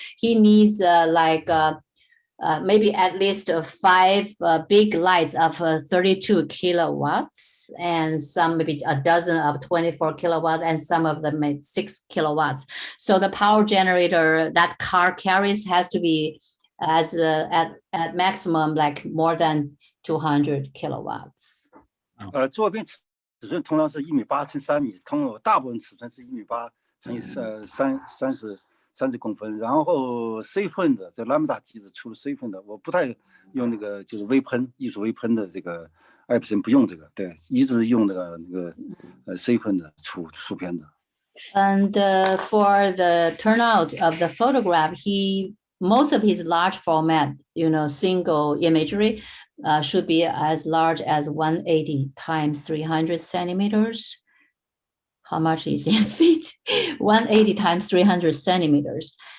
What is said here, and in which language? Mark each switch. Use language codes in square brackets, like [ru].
[en] He needs maybe at least 5 big lights of 32 kilowatts, and some maybe a dozen of 24 kilowatts, and some of them at 6 kilowatts. So the power generator that car carries has to be at maximum like more than 200 kilowatts. [zh] 作品尺寸通常是1.8×3米，大部分尺寸是1.8×30公分，然后 C 喷的这 Lambda 机子出了 C 喷的，我不太用那个就是微喷艺术微喷的这个Epson不用这个，对，一直用那个C 喷的出片子。 [en] And for the turnout of the photograph, most of his large format, single imagery should be as large as 180 × 300 centimeters. How much is in feet? 180 × 300 centimeters.